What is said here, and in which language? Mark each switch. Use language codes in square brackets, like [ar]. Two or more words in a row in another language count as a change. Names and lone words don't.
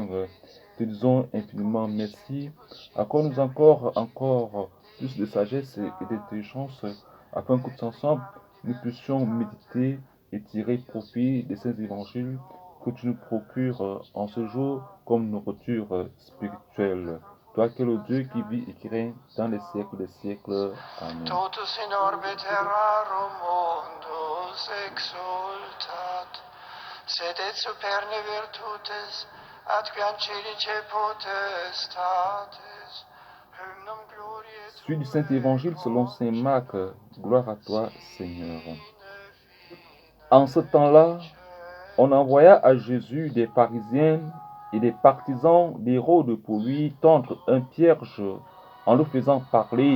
[fr] Te disons infiniment merci. Accorde-nous encore plus de sagesse et d'intelligence afin que tous ensemble nous puissions méditer et tirer profit de ces évangiles que tu nous procures en ce jour comme nourriture spirituelle. Toi qui es le Dieu qui vit et qui règne dans les siècles des siècles. Amen. [la] Totus in orbe terrarum mundus exultat, sed et superne virtutes, atque ancelice potestates, hymnum gloriae [fr] Suite du Saint-Évangile selon Saint Marc, gloire à toi Seigneur. En ce temps-là, on envoya à Jésus des pharisiens et des partisans d'Hérode pour lui tendre un piège en le faisant parler.